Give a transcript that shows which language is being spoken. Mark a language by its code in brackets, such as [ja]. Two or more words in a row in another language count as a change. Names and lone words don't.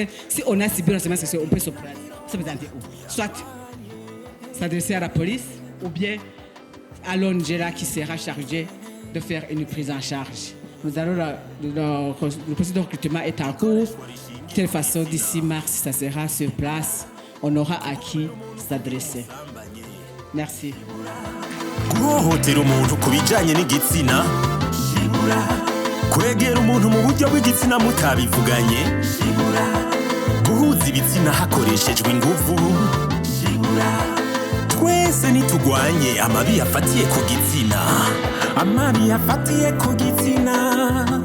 [fr] Si on a subi le harcèlement sexuel, on peut se présenter où? Soit s'adresser à la police, ou bien à l'ONG qui sera chargé de faire une prise en charge. Le processus de recrutement est en cours. De telle façon, d'ici mars, ça sera sur place. On aura à qui s'adresser. Merci. [rw] Guhohotera umuntu ku bijyanye n'igitsina, kwegera umuntu mu buryo bw'igitsina mutabivuganye, guhuza ibitsina hakoreshejwe ingufu, twese nitugwanye amabi yafatiye ku gitsina, amabi yafatiye ku gitsina